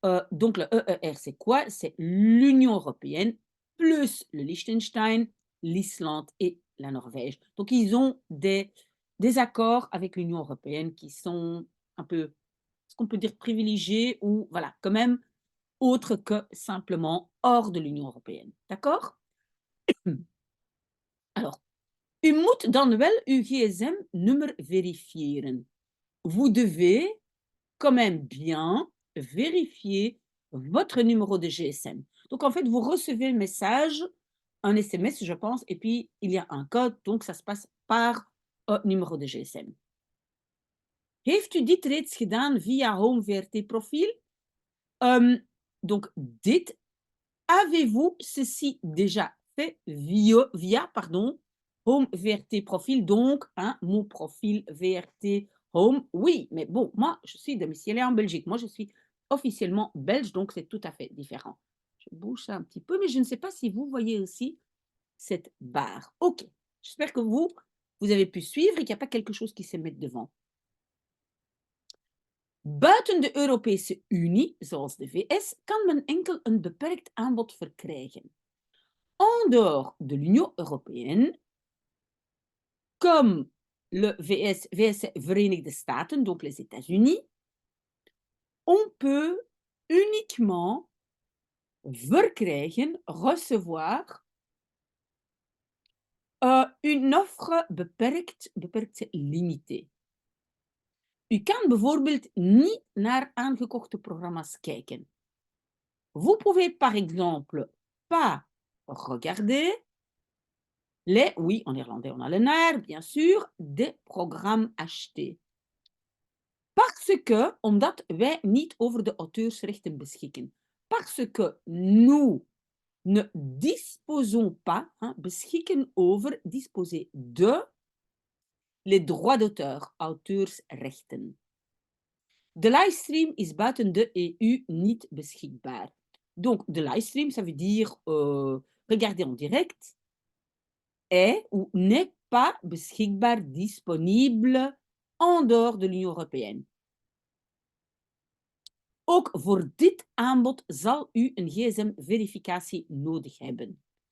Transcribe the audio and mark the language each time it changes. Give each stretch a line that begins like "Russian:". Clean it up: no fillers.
French: Donc, le EER, c'est quoi? C'est l'Union européenne plus le Liechtenstein, l'Islande et la Norvège. Donc, ils ont des accords avec l'Union européenne qui sont un peu, ce qu'on peut dire, privilégiés ou, voilà, quand même, autres que simplement hors de l'Union européenne. D'accord? Alors,
Dutch: u moet dan wel uw gsm-nummer verifiëren.
French: Vous devez quand même bien vérifier votre numéro de GSM. Donc, en fait, vous recevez le message, un SMS, je pense, et puis il y a un code, donc ça se passe par numéro de GSM.
Dutch: Heeft u dit reeds gedaan via Home VRT profiel?
French: Donc,
Dutch: dit,
French: avez-vous ceci déjà fait via Home VRT profil, donc mon profil VRT Home? Oui, mais bon, moi, je suis domiciliée en Belgique. Moi, je suis officiellement belge, donc c'est tout à fait différent. Je bouge ça un petit peu, mais je ne sais pas si vous voyez aussi cette barre. OK, j'espère que vous avez pu suivre et qu'il n'y a pas quelque chose qui se met devant.
Dutch: Buiten de Europese Unie, zoals de VS, kan men enkel een beperkt aanbod verkrijgen.
French: En dehors de l'Union européenne, comme le VS
Dutch: Verenigde Staten,
French: donc les États-Unis, on peut uniquement
Dutch: verkrijgen,
French: recevoir une offre
Dutch: beperkt,
French: limitée.
Dutch: U kan bijvoorbeeld niet naar aangekochte programma's kijken.
French: Vous pouvez par exemple pas regarder oui, en néerlandais on a le
Dutch: naar,
French: bien sûr, des programmes achetés. Parce que,
Dutch: omdat wij niet over de auteursrechten beschikken.
French: Parce que nous ne disposons pas,
Dutch: beschikken over,
French: disposer de, les droits d'auteur,
Dutch: auteursrechten. De livestream is buiten de EU niet beschikbaar.
French: Donc, de livestream, ça veut dire regarder en direct, est ou n'est pas
Dutch: beschikbaar,
French: disponible en dehors de l'Union européenne.
Dutch: Ook voor dit aanbod zal u een gsm-verificatie nodig hebben.